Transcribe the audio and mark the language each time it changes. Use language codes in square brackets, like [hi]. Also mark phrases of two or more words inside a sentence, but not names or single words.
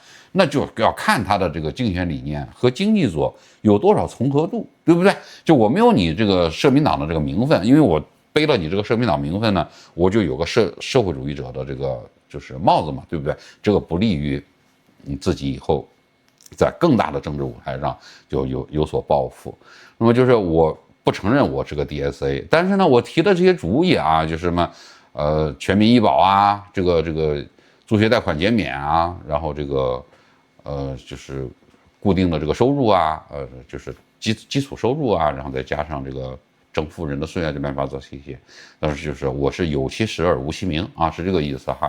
[zh] 那就要看他的這個競選理念和經濟左有多少重合度，對不對？就我沒有你這個社民黨的這個名分，因為我背了你這個社民黨名分呢，我就有個社會主義者的這個就是帽子嘛，對不對？這個不利於你自己以後在更大的政治舞台上就有所抱負。那麼就是我不承認我是個 DSA， 但是呢，我提的這些主意啊，就是什麼全民醫保啊，這個助學貸款減免啊，然後這個就是固定的這個收入啊，就是基礎收入啊，然後再加上這個征服人的岁月就沒法做這些，但是就是我是有其實而無其名啊，是這個意思哈。